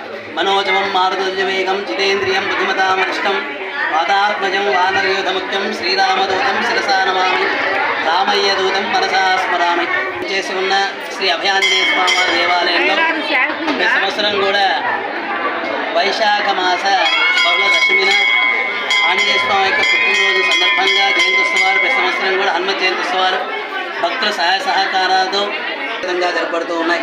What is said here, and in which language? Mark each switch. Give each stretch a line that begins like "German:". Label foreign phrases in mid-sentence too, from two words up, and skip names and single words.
Sanskrit: मनोजवं मारुतवेगं जितेन्द्रियं बुद्धिमतामरिष्टं वातात्मजं वानरयूथमुख्यं श्रीरामदूतं शिरसा नमामि రామయ్యదూతం మనసా స్మరామి.
Telugu: చేసి ఉన్న శ్రీ అభయాంజనేయ స్వామి దేవాలయంలో ప్రతి సంవత్సరం కూడా వైశాఖ మాస బహుళ దశమిన ఆంజనేయ స్వామి యొక్క పుట్టినరోజు సందర్భంగా జయంత్యుత్సవాలు, ప్రతి సంవత్సరం కూడా హనుమత్ జయంత్యుత్సవాలు భక్తుల సహాయ సహకారాలతో విధంగా జరపడుతూ ఉన్నాయి.